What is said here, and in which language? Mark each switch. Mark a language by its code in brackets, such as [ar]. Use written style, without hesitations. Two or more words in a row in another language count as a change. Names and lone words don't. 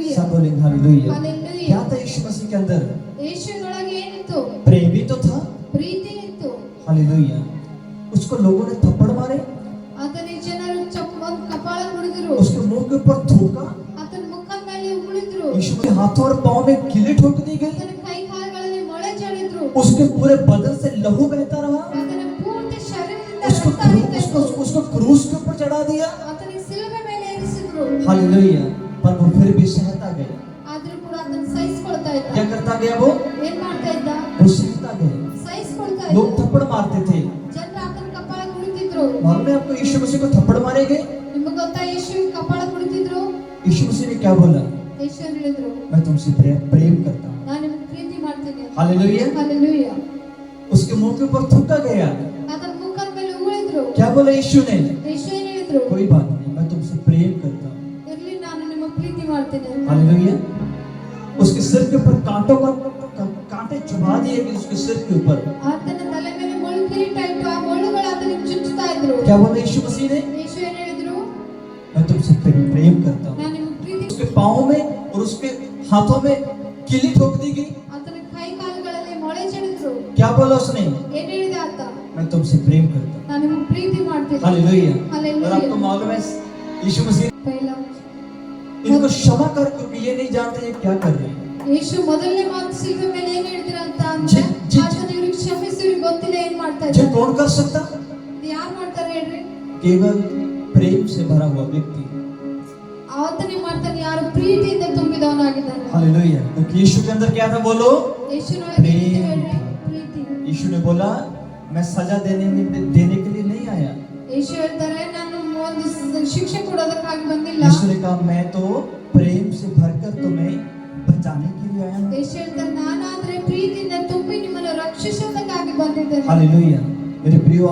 [hi] हालेलुया सब बोलेंगे हालेलुया। हालेलुया क्या था यीशु मसीह के अंदर? [kn] ಯೇಸುವಿನೊಳಗೆ ಏನಿತ್ತು [hi] प्रेम भी तो था। [kn] ಪ್ರೀತಿ ಇತ್ತು [hi] हालेलुया। उसको लोगों ने थप्पड़ मारे, [kn] ಆತನಿಗೆ ಜನರು ಒಂದು ಕಪಾಳ ಮುರಿದ್ರು [hi] उसके मुंह के ऊपर थूका, [kn] ಆತನ ಮುಖದ ಮೇಲೆ ಉಗುಳಿದ್ರು [hi] यीशु के हाथों और पांव में कीलें ठोक दी गई, [kn] ಆತನ ಕೈ ಕಾಲುಗಳಲ್ಲಿ ಮೊಳೆ ಜಡಿದ್ರು [hi] उसके पूरे बदन से लहू बहता रहा, [kn] ಆತನ ಪೂರ್ತಿ ಶರೀರದಿಂದ [hi] उसको [kn] ರಕ್ತ ಹರಿತಾ [hi] उसको [kn] ಇತ್ತು [hi] उसको क्रूस के ऊपर चढ़ा दिया। [kn] ಆತನಿಗೆ ಶಿಲುಬೆ ಮೇಲೆ ಏರಿಸಿದ್ರು [hi] हालेलुया। पर वो फिर भी सहता गया। [kn] ಆದ್ರೂ ಕೂಡ ಆತನ ಸಹಿಸಿಕೊಳ್ತಾ ಇದ್ದ [hi] क्या करता गया वो? [kn] ಏನ್ ಮಾಡ್ತಾ ಇದ್ದ [hi] वो सहता गया। [kn] ಸಹಿಸಿಕೊಳ್ತಾ [hi] लोग [kn] ಇದ್ದ [hi] थप्पड़ मारते थे। [kn] ಜನರು ಆತನ ಕಪಾಳ ಕುಡಿತಿದ್ರು [hi] मालूम है आपको यीशु मसीह को थप्पड़ मारे गए? [kn] ನಿಮಗೆ ಗೊತ್ತಾ ಯೇಸುವಿನ ಕಪಾಳ ಕುಡಿತಿದ್ರು [hi] यीशु मसीह ने क्या बोला? [kn] ಯೇಸು ಹೇಳಿದ್ರು [hi] मैं तुमसे प्रेम करता हूँ। [kn] ನಾನು ನಿಮಗೆ ಪ್ರೀತಿ ಮಾಡ್ತೀನಿ [hi] हालेलुया। हालेलुया उसके मुंह के ऊपर थूका गया। [kn] ಆತನ ಮುಖದ ಮೇಲೆ ಉಗುಳಿದ್ರು [hi] क्या बोला यीशु ने? [kn] ಯೇಸು ಏನ್ ಹೇಳಿದ್ರು [hi] कोई बात नहीं, मैं तुमसे प्रेम करता हूँ। [kn] ಇರ್ಲಿ ನಾನು ನಿಮಗೆ ಪ್ರೀತಿ ಮಾಡ್ತೀನಿ ಅಂತ. [hi] हालेलुया। उसके सिर के ऊपर कांटों का कांटे चुभा दिए गए उसके सिर के ऊपर। [kn] ಆತನ ತಲೆ ಮೇಲೆ ಮುಳ್ಳು ಕಿರೀಟ ಇಟ್ಟು ಆ ಮುಳ್ಳುಗಳು ಆತನಿಗೆ ಚುಚ್ಚುತ್ತಾ ಇದ್ರು [hi] क्या बोला यीशु मसीह ने? [kn] ಯೇಸು ಏನ್ ಹೇಳಿದ್ರು [hi] मैं तुमसे प्रेम करता हूँ। [kn] ನಾನು ನಿಮಗೆ ಪ್ರೀತಿ [hi] उसके पाँव में और उसके हाथों में कीली ठोक दी गई। [kn] ಆತನ ಕೈ ಕಾಲುಗಳಲ್ಲಿ ಮೊಳೆ ಜಡಿದ್ರು [hi] क्या बोला उसने? [kn] ಏನ್ ಹೇಳಿದ ಆತ [hi] मैं तुमसे प्रेम करता हूँ। [kn] ನಾನು ನಿಮಗೆ ಪ್ರೀತಿ ಮಾಡ್ತೀನಿ [hi] हालेलुया। और हालेलुया आपको मालूम है यीशु मसीह ಪೈಲ इनको क्षमा कर, क्योंकि ये नहीं जानते ये क्या कर रहे हैं। [kn] ಯೇಸು ಮೊದಲನೇ ಮಾತು ಶಿಲುಬೆ ಮೇಲೆ ಏನ್ ಹೇಳಿದ್ರ ಅಂತ ಅಂದ್ರೆ ಆತನ ಇವ್ರಿಗೆ ಕ್ಷಮಿಸಿ ಇವ್ರಿಗೆ ಗೊತ್ತಿಲ್ಲ ಏನ್ ಮಾಡ್ತಾ [hi] जो [kn] ಇದ್ದಾರೆ [hi] कौन कर सकता? [kn] ಯಾರು ಮಾಡ್ತಾರೆ ಹೇಳ್ರಿ [hi] केवल प्रेम से भरा हुआ व्यक्ति। [kn] ಆತನೇ ಮಾಡ್ತಾನೆ ಯಾರು ಪ್ರೀತಿಯಿಂದ ತುಂಬಿದವನಾಗಿದ್ದಾನೆ [hi] हालेलुया। क्योंकि यीशु के अंदर क्या था? बोलो। [kn] ಯೇಸುನೊಳಗೆ ಏನಿದೆ ಹೇಳ್ರಿ ಪ್ರೀತಿ [hi] यीशु ने बोला मैं सजा देने के लिए नहीं आया। [kn] ಯೇಸು ಹೇಳ್ತಾರೆ ನಾನು ಒಂದು ಶಿಕ್ಷೆ ಕೊಡೋದಕ್ಕಾಗಿ ಬಂದಿಲ್ಲ [hi] यीशु ने कहा मैं तो प्रेम से भरकर तुम्हें बचाने के लिए आया हूँ। [kn] ಯೇಸು ಹೇಳ್ತಾರೆ ನಾನಾದ್ರೆ ಪ್ರೀತಿಯಿಂದ ತುಂಬಿ ನಿಮ್ಮನ್ನು ರಕ್ಷಿಸೋದಕ್ಕಾಗಿ ಬಂದಿದ್ದೇನೆ [hi] हालेलुया। मेरे प्रिय